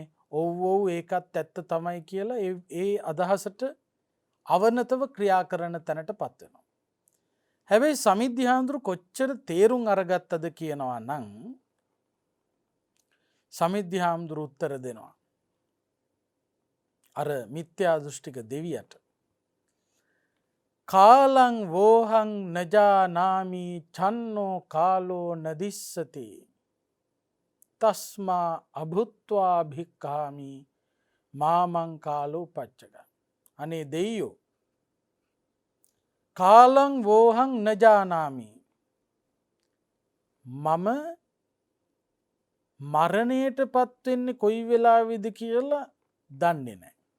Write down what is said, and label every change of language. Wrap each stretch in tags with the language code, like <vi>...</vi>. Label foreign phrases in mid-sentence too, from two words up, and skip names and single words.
<si>ඔව් ඔව් ඒකත් ඇත්ත තමයි කියලා ඒ අදහසට අවනතව ක්‍රියා කරන තැනටපත් වෙනවා. හැබැයි සමිද්ධි හාමුදුරු කොච්චර තේරුම් අරගත්තද කියනවා නම් සමිද්ධි හාමුදුරු උත්තර දෙනවා. අර මිත්‍යා දෘෂ්ටික දෙවියට.</si> <pi>කාලං වෝහං නජානාමි චන්නෝ කාලෝ නදිස්සති තස්මා අභුත්වා භික්ඛාමි මාමං කාලෝ පච්චක.</pi> <si>අනේ දෙයියෝ,</si> <pi>කාලං වෝහං නජානාමි,</pi> <si>මම මරණයට පත්වෙන්නේ කොයි වෙලාවෙද කියලා දන්නේ නැහැ.</si>